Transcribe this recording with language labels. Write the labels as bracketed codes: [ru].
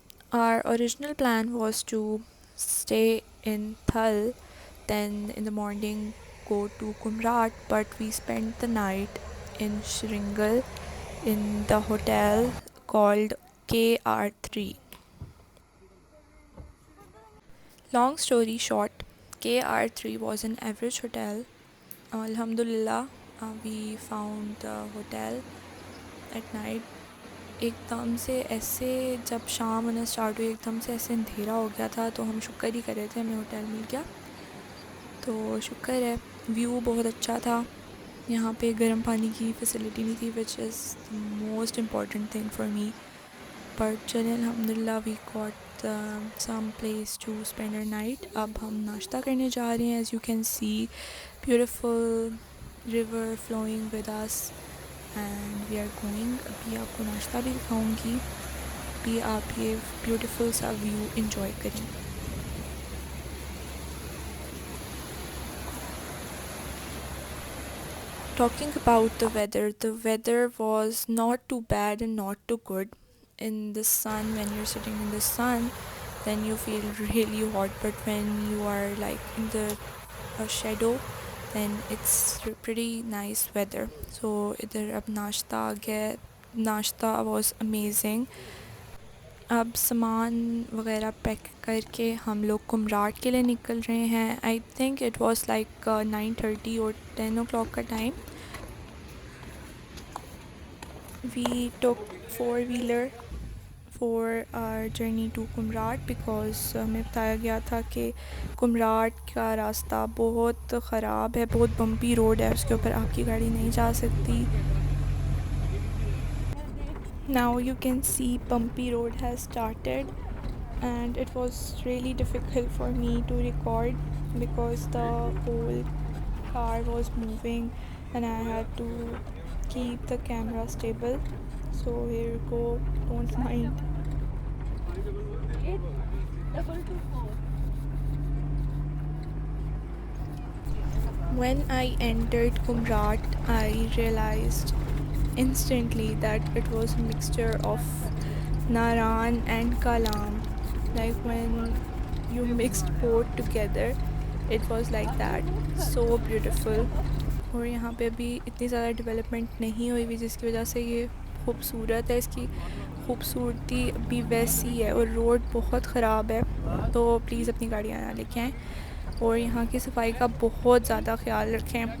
[en] Our original plan was to stay in Thal, then in the morning go to Kumrat, but we spent the night in Shringal in the hotel called KR3. Long story short, KR3 was an average hotel. Alhamdulillah, we found the hotel at night. [hi] एकदम से ऐसे जब शाम होना start हुई एकदम से ऐसे अंधेरा हो गया था, तो हम शुक्र ही कर रहे थे हमें होटल मिल गया। तो शुक्र है, व्यू बहुत अच्छा था। यहाँ पे गर्म पानी की फैसिलिटी नहीं थी, [en] which is the most important thing for me, but [hi] चलिए [en] अल्हम्दुलिल्लाह we got some place to spend our night. [hi] अब हम नाश्ता करने जा रहे हैं। [en] As you can see beautiful river flowing with us and we are going. [hi] अभी आपको नाश्ता भी दिखाऊंगी, भी आप ये ब्यूटीफुल सा व्यू इंजॉय करें। [en] Talking about the weather was not too bad and not too good. In the sun, when you're sitting in the sun, then you feel really hot, but when you are like in the shadow, then it's pretty nice weather. [hi] So इधर अब नाश्ता आ गया। [en] नाश्ता was amazing. [hi] अब सामान वगैरह pack करके हम लोग कुमराट के लिए निकल रहे हैं। [en] I think it was like 9:30 और 10 o'clock का time. We took 4-wheeler for our journey to Kumrat because [hi] हमें बताया गया था कि कुमराट का रास्ता बहुत ख़राब है, बहुत बम्पी रोड है, उसके ऊपर आपकी गाड़ी नहीं जा सकती। [en] Now you can see bumpy road has started and it was really difficult for me to record because the whole car was moving and I had to keep the camera stable. So here you go, don't mind. When I entered Kumrat, I realized instantly that it was a mixture of Naran and Kalam. Like when you mixed both together, it was like that. So beautiful. [hi] और यहाँ पे अभी इतनी ज़्यादा development नहीं हुई हुई, जिसकी वजह से ये खूबसूरत है। इसकी खूबसूरती अभी वैसी है और रोड बहुत ख़राब है, तो प्लीज़ अपनी गाड़ियाँ ना लेके आएँ और यहाँ की सफाई का बहुत ज़्यादा ख्याल रखें।